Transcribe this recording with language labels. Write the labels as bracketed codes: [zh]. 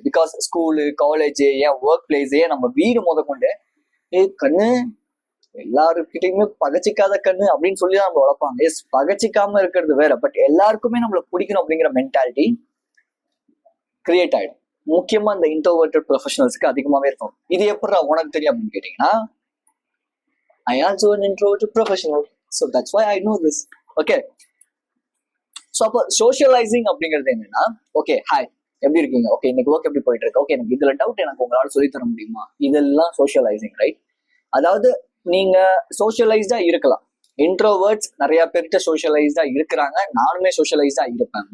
[ta] Because school, college, ஏன் work place, நம்ம வீடு முதற்கொண்டு கண்ணு எல்லாருக்கிட்டையுமே பகச்சிக்காத கண்ணு அப்படின்னு சொல்லி தான் நம்ம வளர்ப்பாங்க. எஸ், பகச்சிக்காம இருக்கிறது வேற, பட் எல்லாருக்குமே நம்மள பிடிக்கணும் அப்படிங்கிற மென்டாலிட்டி கிரியேட் ஆயிடும். முக்கியமா இந்த இன்ட்ரோவர்ட்டட் ப்ரொஃபஷனல்ஸ்க்கு அதிகமாவே இருக்கும். இது எப்படி உனக்கு தெரியும் அப்படின்னு கேட்டீங்கன்னா [en] I also an introverted professional, so that's why I know this. [ta] Okay, so அப்போ சோஷியலைசிங் அப்படிங்கிறது என்னன்னா ஓகே ஹாய் எப்படி இருக்கீங்க, ஓகே இன்னைக்கு ஒர்க் எப்படி போயிட்டு இருக்கு, ஓகே எனக்கு இதுல டவுட் எனக்கு உங்களால சொல்லி தர முடியுமா, இதெல்லாம் சோஷியலைசிங், ரைட்? அதாவது நீங்க சோஷியலைஸ்டா இருக்கலாம். இன்ட்ரோவர்ட்ஸ் நிறைய பேர்கிட்ட சோஷியலைஸ்டா இருக்கிறாங்க, நானுமே சோஷியலைஸ்டா இருப்பேன்.